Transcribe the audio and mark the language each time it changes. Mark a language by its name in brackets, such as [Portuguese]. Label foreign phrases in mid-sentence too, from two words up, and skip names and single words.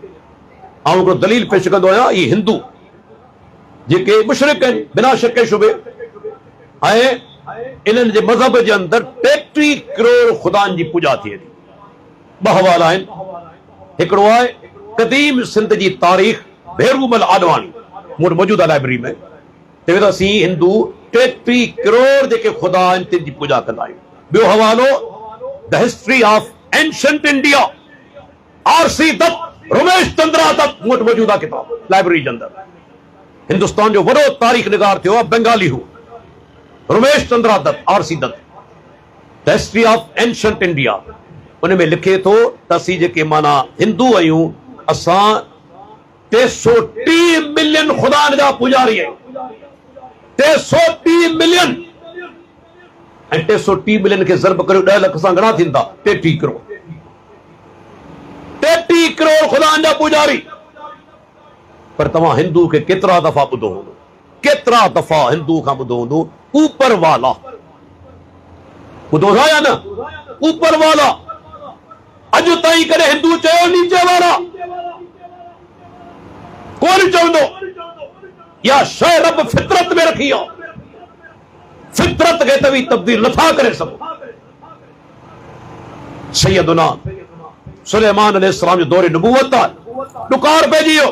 [Sindhi] ऐं हिकिड़ो दलील पेश कंदो आहियां, इहे हिंदू जेके मुशरिक आहिनि बिना शक शुबे, ऐं इन्हनि जे मज़हब जे अंदरि 33 करोड़ ख़ुदानि जी पूॼा थिए थी। ॿ हवाला आहिनि। हिकिड़ो आहे क़दीम सिंध जी तारीख़, भेरूमल आडवाणी, मूं वटि मौजूद आहे लाइब्रेरी में। चवे थो असीं हिंदू 33 करोड़ जेके ख़ुदा आहिनि तिन जी पूॼा कंदा आहियूं। ॿियो हवालो द हिस्ट्री ऑफ एंशंट इंडिया, आर.सी. दत्त, रमेश चंद्रा दत्त, मूं वटि मौजूद आहे किताब लाइब्रेरी जे अंदरि। हिंदुस्तान जो वॾो तारीख़ निगार थियो आहे, बंगाली हू, रमेश चंद्रा दत्त, आर.सी. दत्त, द हिस्ट्री ऑफ एंशंट इंडिया। उन में लिखे थो त असीं जेके माना हिंदू आहियूं, असां 330 मिलियन ख़ुदानि जा पुजारी आहियूं। 330 मिलियन। ऐं 330 मिलियन खे ज़रब करियो 10 लख सां घणा थींदा? 33 करोड़। 33 करोड़ ख़ुदानि जा पुजारी। पर तव्हां हिंदू खे केतिरा दफ़ा ॿुधो हूंदो, केतिरा दफ़ा हिंदू खां ॿुधो हूंदो [Hindi] ऊपर वाला। [Sindhi] ॿुधो था या न? [Hindi] ऊपर वाला। [Sindhi] अॼु ताईं कॾहिं हिंदू चयो नीचे वारा? कोन चवंदो। या शइ रब फितरत में रखी आहे। फितरत के तवी तब्दील नथा करे सघो। सैयदुना सुलेमान अलैहिस्सलाम जो दौरे नबूवत आहे, ॾुकार पइजी वियो।